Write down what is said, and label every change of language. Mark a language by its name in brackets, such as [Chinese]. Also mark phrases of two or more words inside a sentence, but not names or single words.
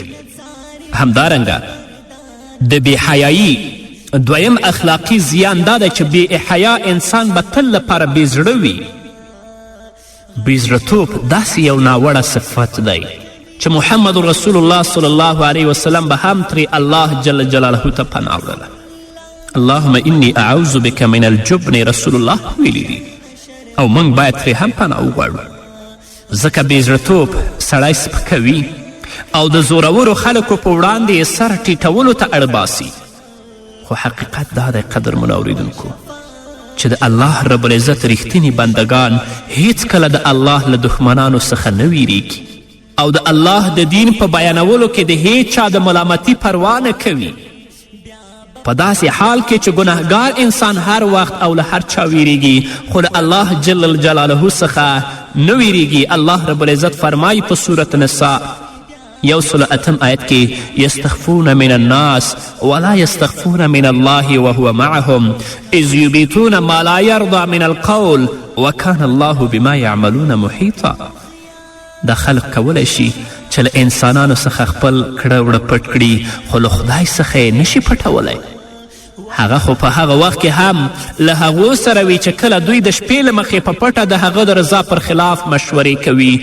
[Pashto] همدارنګه د بېحیایي دویم اخلاقی زیان دا دی چې بې حیا انسان به تل لپاره بېزړه وي. بېزړهتوب داسې یو ناوړه صفت دی چې محمد رسول الله [Arabic] صلی الله علیه وسلم [Pashto] به هم ترې الله [Arabic] جل جلاله [Pashto] ته پناه وړله. [Arabic] اللهم انی اعوذ بک من الجبن [Pashto] رسول الله ویلی دي، او موږ باید ترې هم پناه وغواړو، ځکه بېزړهتوب سړی سپکوي او د زورورو خلکو په وړاندې یې سر ټیټولو ته اړباسي. خو حقیقت دا دی قدرمنو اوریدونکو چې د الله رب العزت رښتینی بندگان هیڅکله د الله له دښمنانو څخه نه ویریږي او د الله د دین په بیانولو کې د هیڅ چا د ملامتي پروا نه کوي. په داسې حال کې چې ګناهګار انسان هر وخت او له هر چا ویریږي خو د الله [Arabic] جل جلاله [Pashto] څخه نه ویریږي. الله رب العزت فرمایي په صورت نساء 108 آیت کې [Arabic] یستخفون من الناس ولا یستخفون من الله وهو معهم اذ یبیتون ما لا یرضى من القول وکان الله بما یعملون محیطا. [Pashto] دا خلق کولی شي چې له انسانانو څخه خپل کړه وړه پټ کړي، خو له خدای څخه یې نشي پټولی. هغه خو په هغه وخت کې هم له هغو سره وي چې کله دوی د شپې له مخې په پټه د هغه د رضا پر خلاف مشورې کوي.